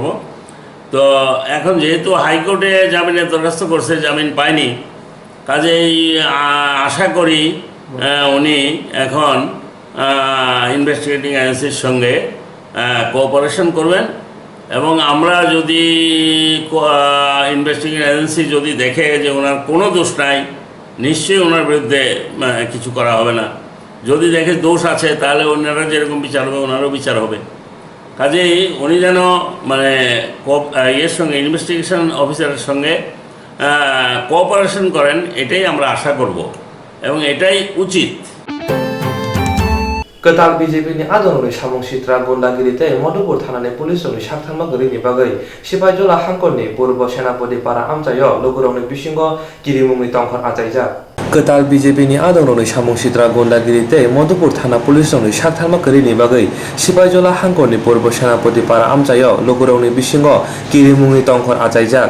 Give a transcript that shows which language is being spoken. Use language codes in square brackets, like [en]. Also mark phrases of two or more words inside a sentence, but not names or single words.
[bn] তো এখন যেহেতু হাইকোর্টে জামিনের দরখাস্ত করছে, জামিন পায়নি, কাজেই আশা করি উনি এখন [en] investigating agency-r [bn] সঙ্গে কোঅপারেশন করবেন, এবং আমরা যদি [en] investigating agency [bn] যদি দেখে যে ওনার কোনো দোষ নাই, নিশ্চয়ই ওনার বিরুদ্ধে কিছু করা হবে না। যদি দেখে দোষ আছে, তাহলে ওনারা যেরকম বিচার হবে ওনারও বিচার হবে। কাজেই উনি যেন মানে এর সঙ্গে, [en] investigation officer-er [bn] সঙ্গে কোঅপারেশন করেন, এটাই আমরা আশা করব এবং এটাই উচিত। [trp] Ketal BJP ni adonori samung sitra gundagirite Madhupur thanani pulis rokni saktharma gori bagai Sipajola hangkorni purbo senapati para amchayo logorongni bisingo kirimungni tongkhor achaijak. Ketal BJP ni adonori samung sitra gundagirite Madhupur thana pulis rokni saktharma gori bagai Sipajola hangkorni purbo senapati para amchayo logorongni bisingo kirimungni tongkhor achaijak.